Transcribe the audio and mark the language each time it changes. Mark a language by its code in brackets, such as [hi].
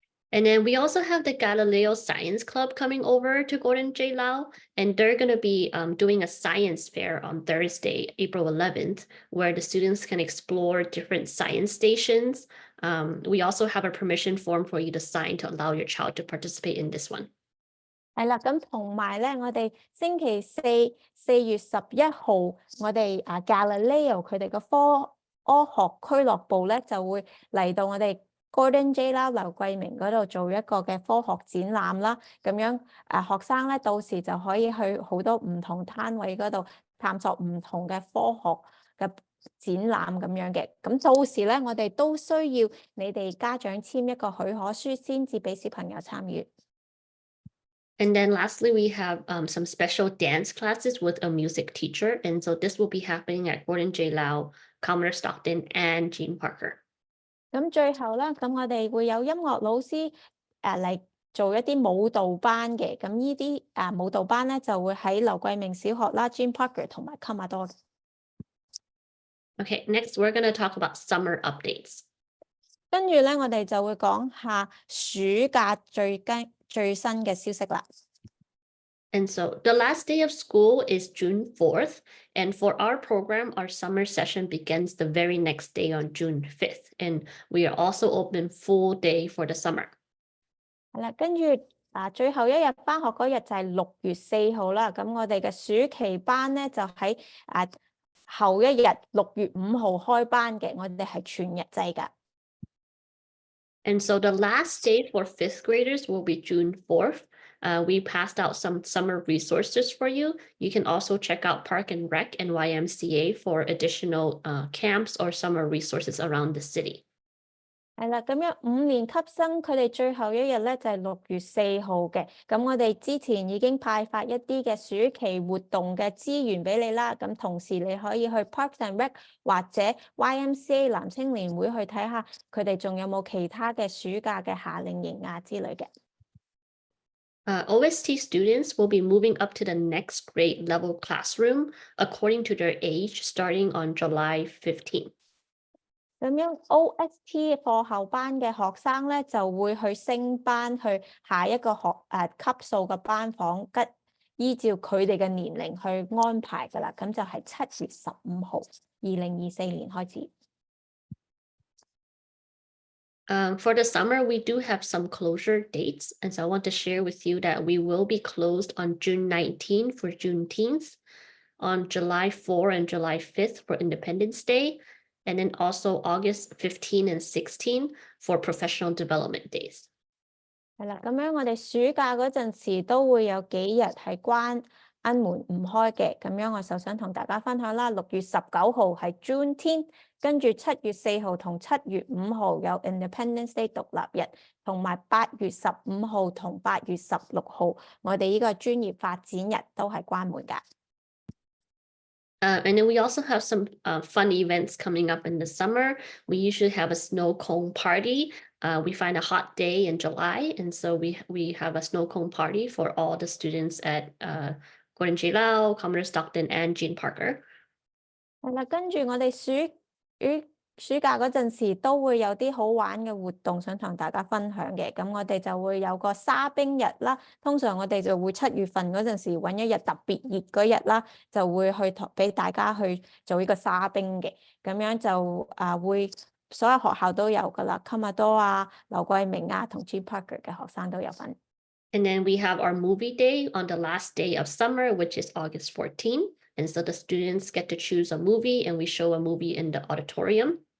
[en] And then we also have the Galileo Science Club coming over to Gordon J. Lau, and they're going to be doing a science fair on Thursday, April 11th, where the students can explore different science stations. We also have a permission form for you to sign to allow your child to participate in this one. [yue] 係啦，咁同埋咧，我哋星期4月11號，我哋Galileo 佢哋嘅科學俱樂部咧就會嚟到我哋Gordon J. Lau 劉桂明嗰度做一個嘅科學展覽啦，咁樣學生咧到時就可以去好多唔同攤位嗰度探索唔同嘅科學嘅展覽咁樣嘅。咁到時咧，我哋都需要你哋家長簽一個許可書先至俾小朋友參與。 [en] And then lastly, we have some special dance classes with a music teacher. And so this will be happening at Gordon J. Lau, Commodore Stockton, and Jean Parker. [yue] 咁最後啦，咁我哋會有音樂老師嚟做一啲舞蹈班嘅，咁呢啲舞蹈班咧就會喺劉桂明小學啦、Jean Parker 同埋卡馬多。 [en] Okay, next we're going to talk about summer updates. [yue] 跟住咧，我哋就會講下暑假最新嘅消息啦。 [en] And so the last day of school is June 4th. And for our program, our summer session begins the very next day on June 5th. And we are also open full day for the summer. [yue] 係啦，跟住最後一日返學嗰日就係6月4號啦。咁我哋嘅暑期班咧就喺後一日6月5號開班嘅，我哋係全日制㗎。 [en] And so the last day for 5th graders will be June 4th. We passed out some summer resources for you. You can also check out Park and Rec and YMCA for additional camps or summer resources around the city. [yue] 係啦，咁樣5年級生佢哋最後一日咧就係6月4號嘅。咁我哋之前已經派發一啲嘅暑期活動嘅資源俾你啦。咁同時你可以去 Parks and Rec 或者 YMCA 男青年會去睇下佢哋仲有冇其他嘅暑假嘅夏令營之類嘅。 [en] OST students will be moving up to the next grade level classroom according to their age starting on July 15th. [yue] 咁樣 OST 課後班嘅學生咧就會去升班去下一個級數嘅班房，依照佢哋嘅年齡去安排㗎啦。咁就係7月15號，2024年開始。 [en] For the summer, we do have some closure dates. And so I want to share with you that we will be closed on June 19 for Juneteenth, on July 4 and July 5th for Independence Day, and then also August 15 and 16 for professional development days. [yue] 係啦，咁樣我哋暑假嗰陣時都會有幾日係關門唔開嘅。咁樣我就想同大家分享啦。6月19號係 Juneteenth，跟住7月4號同7月5號有 Independence Day 獨立日，同埋8月15號同8月16號我哋呢個專業發展日都係關門㗎。 [en] And then we also have some fun events coming up in the summer. We usually have a snow cone party. We find a hot day in July, and so we have a snow cone party for all the students at Gordon J. Lau, Commodore Stockton, and Jean Parker. [yue] 係啦，跟住我哋暑假嗰陣時都會有啲好玩嘅活動想同大家分享嘅。咁我哋就會有個沙冰日啦。通常我哋就會7月份嗰陣時揾一日特別熱嗰日啦，就會去俾大家去做呢個沙冰嘅。咁樣就會所有學校都有㗎啦，卡馬多劉桂明同 Jean Parker 嘅學生都有份。 [en] And then we have our movie day on the last day of summer, which is August 14. And so the students get to choose a movie and we show a movie in the auditorium.